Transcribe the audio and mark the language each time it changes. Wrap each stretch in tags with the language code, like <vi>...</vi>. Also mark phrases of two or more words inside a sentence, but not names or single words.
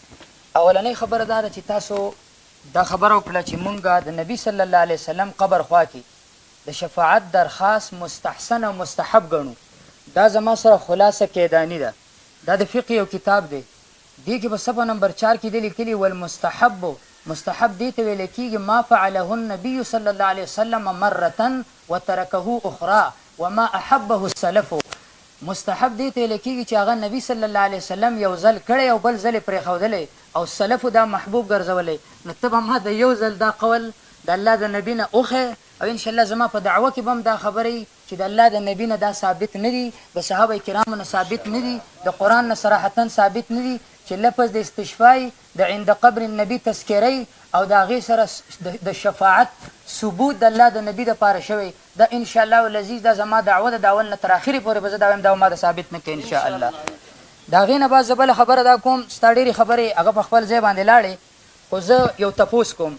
<ps>اولنۍ خبره دا ده چې تاسو دا خبره وکړه چې مونږ د نبي صلی الله علیه وسلم قبر خوا کې د شفاعت درخواست مستحسن او مستحب ګڼو. دا زما سره خلاصه کیدانی ده. دا د فقه یو کتاب دی. دې کې په صفحه نمبر 4 کې دی لیکلي والمستحب مستحب دې ته ویل کېږي</ps> <ar>ما فعله النبي صلی الله علیه وسلم مرة وترکه اخرى وما احبه السلف.</ar> <ps>مستحب دې ته ویل کېږي چې هغه نبي صلی الله علیه وسلم یو ځل کړی او بل ځل یې پرېښودلی او سلفو دا محبوب ګرځولی. نو ته به ما د یو ځل دا قول د الله د نبي نه وښیې او انشاءالله زما په دعوه کې به هم دا خبرې چې د الله د نبي نه دا ثابت نه دي د صحابه کرامو نه ثابت نه دي د قرآن نه صراحتا ثابت نه دي چې لفظ د استشفای د</ps> <ar>عند قبر النبي</ar> <ps>تذکری او د هغې سره د شفاعت ثبوت د الله د نبي دپاره شوی. دا</ps> <ar>انشاءالله العزیز</ar> <ps>دا زما دعوه ده د اول نه تر اخرې پورې به زه دا وایم دا ما د ثابت نه کوي انشاءالله. د هغې نه بعد زه بله خبره دا کوم ستا ډېرې خبرې هغه په خپل ځای باندې لاړې خو زه یو تپوس کوم.</ps>